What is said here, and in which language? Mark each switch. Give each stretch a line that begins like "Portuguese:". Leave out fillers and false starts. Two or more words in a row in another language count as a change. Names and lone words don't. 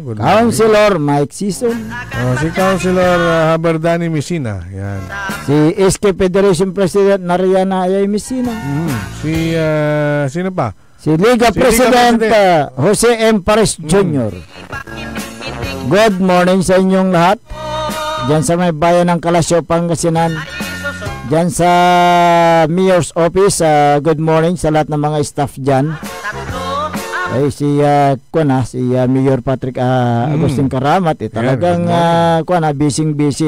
Filipino: Councilor Mike Sison. Si Councilor Haberdani Messina. Yan. Si SK Federation President Nariana Ayay Messina. Si sino pa? Si Liga President Jose M. Pares Jr.
English: Good morning
Filipino: sa inyong lahat. Diyan sa may bayan ng Kalasyaw, Pangasinan. Diyan sa Mayor's Office,
English: good morning
Filipino: sa lahat ng mga staff diyan. Ay si si Mayor Patrick Agustin Karamat talagang busy.